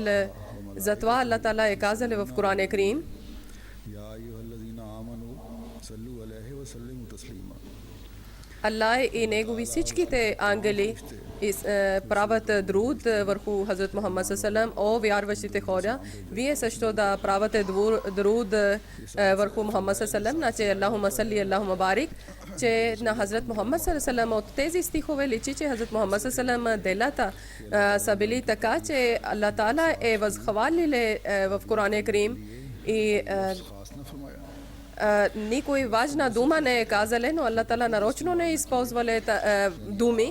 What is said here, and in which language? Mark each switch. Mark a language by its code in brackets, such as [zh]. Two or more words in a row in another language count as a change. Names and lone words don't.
[bg] Затова Аллах Таала е казал в Коран Карим, Аллах и негови всичките ангели правят друд върху Хазрат Мухаммад саллаллаху. О вярващите хора, вие също да правите друд върху Мухаммад саллаллаху, значи [ar] اللهم صل، اللهم بارك, [bg] че на Хазрат Мухаммад саллаллаху. От тези стихове личи, че Хазрат Мухаммад саллаллаху делата са били така, че Аллах Таала е възхвалил в Коран Карим и никой важна дума не е казале, но Аллах Таала нарочно не използвале думи.